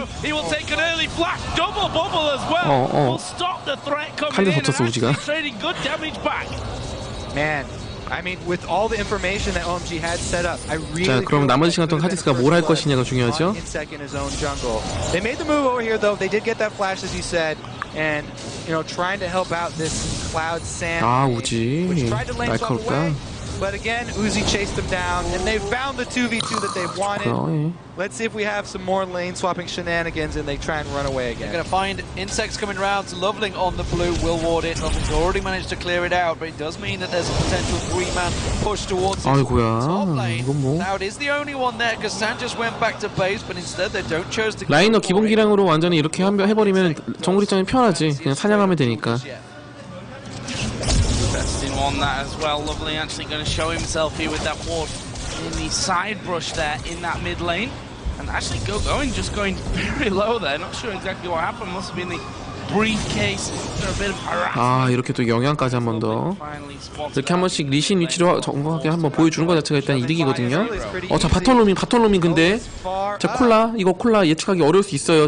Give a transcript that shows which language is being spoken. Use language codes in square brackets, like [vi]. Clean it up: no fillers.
[en] He will take an early flash, double bubble as well. Will stop the threat coming in and actually trading good damage back. Man, I mean, with all the information that OMG had set up, I really. [ko] 자, 그럼 나머지 시간 동안 카직스가 뭘 할 것이냐가 중요하죠. [en] Insect in his own jungle. They made the move over here though. They did get that flash, as you said, and you know, trying to help out this Cloud Sand. [ko] 우지. [en] Which tried to lane swap away. But again, Uzi chased them down, and they found the 2v2 that they wanted. Let's see if we have some more lane swapping shenanigans and they try and run away again. They're going to find Insects coming around. Loveling on the blue will ward it. Loveling's already managed to clear it out, but it does mean that there's a potential 3-man push towards the top lane. Now it is the only one there because San just went back to base, but instead they don't choose to. [ko] 라이너 기본 기량으로 완전히 이렇게 해버리면 정글 입장이 편하지. 그냥 사냥하면 되니까. [en] On that as well. Lovely actually going to show himself here with that ward in the side brush there in that mid lane. And actually going just going very low there. Not sure exactly what happened. Must have been the briefcase. A bit of harassment. [ko] 이렇게 또 영향까지 한 번 더. 이렇게 한 번씩 리신 위치로 정확하게 한번 보여주는 것 자체가 일단 이득이거든요. 자, 바텀로밍 근데 자, 콜라 예측하기 어려울 수 있어요.